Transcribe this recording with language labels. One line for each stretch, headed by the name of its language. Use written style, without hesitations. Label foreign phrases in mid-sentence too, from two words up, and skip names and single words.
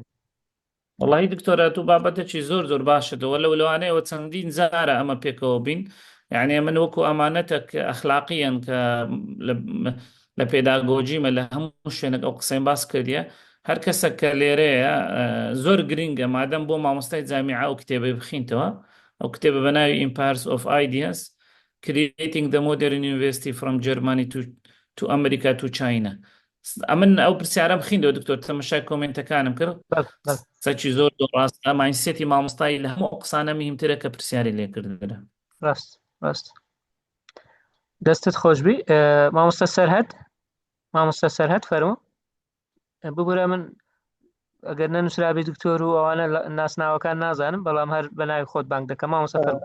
Central Kurdish: والله دکتۆرە تو بابەتێکی زۆر باشەوە لەوانەیەوە چەندین زارە ئەمە پێکەوە بین یعنی من وەکو ئەمانەتە ئەخلاقیان کە لە پێداگۆجیمە لە هەموو شوێنێک ئەو قسەی باس کردیە هەر کەسە کە لێرەیە زۆر گرنگە مادەم بۆ مامۆستای جامیعە ئەو کتێبەی بخینتەوە ئەو کتێبە بە ناوی
English: Empires of Ideas Creating the Modern University from Germany to America to China
Central Kurdish: ئەمن ئەو پرسیارەم خیندەوە دکتۆر تەمەشای کۆمنتەکانم کرد سەچی زۆر ڕاستە ماینسێتی مامۆستایی لە هەموو قسانە مهمترە کە پرسیاری لێکردرا ڕاست دەستت خۆشبی مامۆستا سەرهەد فەرموو ببورە من ئەگەر نەنووسرابی دکتۆر و ئەوانە ناسناوەکان نازانم بەڵام هەر بە ناوی خۆت بانگ دەکەم مامۆستا فەرموو